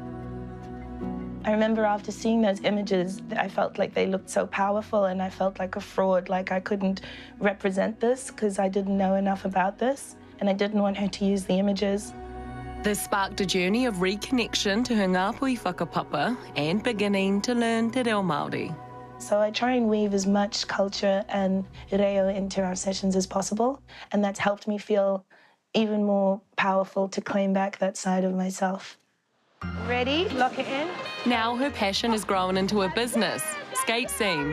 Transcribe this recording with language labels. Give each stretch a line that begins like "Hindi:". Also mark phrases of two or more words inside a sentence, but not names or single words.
English: I remember after seeing those images, I felt like they looked so powerful, and I felt like a fraud, like I couldn't represent this because I didn't know enough about this, and I didn't want her to use the images. This sparked a journey of reconnection to her
Māori: ngāpui whakapapa
English: and beginning to learn
Māori: te reo Māori.
English: So I try and weave as much culture and reo into our sessions as possible, and that's helped me feel even more powerful to claim back that side of myself. Ready? Lock it in. Now her passion has grown into a business, Skate Scene.